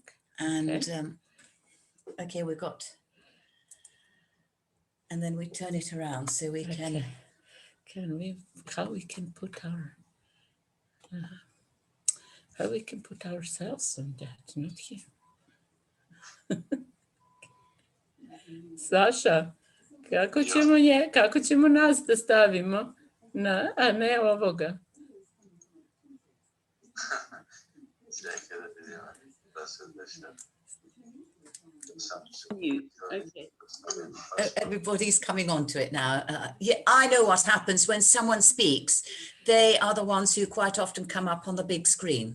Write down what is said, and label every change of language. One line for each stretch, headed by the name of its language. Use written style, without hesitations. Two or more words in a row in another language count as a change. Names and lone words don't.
English: And, Okay. Okay, we've got, and then we turn it around so we can... Okay. Can we, how we can put our, how we can put ourselves on that, not here.
Serbian: Saša, kako ćemo nas da stavimo? A ne ovoga.
English: Okay. Everybody's coming on to it now. Yeah, I know what happens when someone speaks. They are the ones who quite often come up on the big screen.